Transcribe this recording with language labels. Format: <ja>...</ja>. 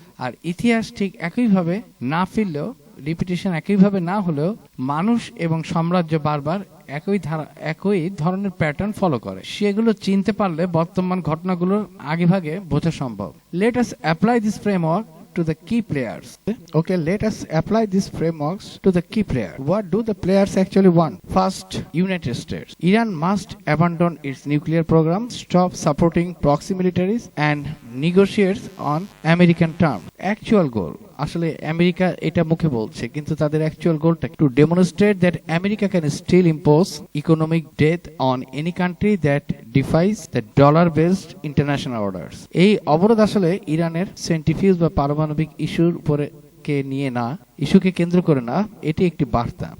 <bn>আর ইতিহাস ঠিক একইভাবে না ফিরলেও, রিপিটেশন একইভাবে না হলেও, মানুষ এবং সাম্রাজ্য বারবার একই ধরনের প্যাটার্ন ফলো করে। সেগুলো চিনতে পারলে বর্তমান ঘটনাগুলোর আগেভাগে বোঝা সম্ভব।</bn> <en>Let us apply this framework to the key players. Okay, let us apply these frameworks to the key player. What do the players actually want? First, United States. Iran must abandon its nuclear program, stop supporting proxy militaries, and negotiate on American terms. Actual goal.</en> <bn>আসলে America এটা মুখে বলছে, কিন্তু তাদের actual গোলটা</bn> <en>To demonstrate that America can still impose economic death on any country that defies the dollar based international orders.</en> <bn>এই অবরোধ আসলে ইরানের সেন্ট্রিফিউজ বা পারমাণবিক ইস্যুর উপরে ইস্যুকে কেন্দ্র করে না, এটি একটি বার্তা।</bn>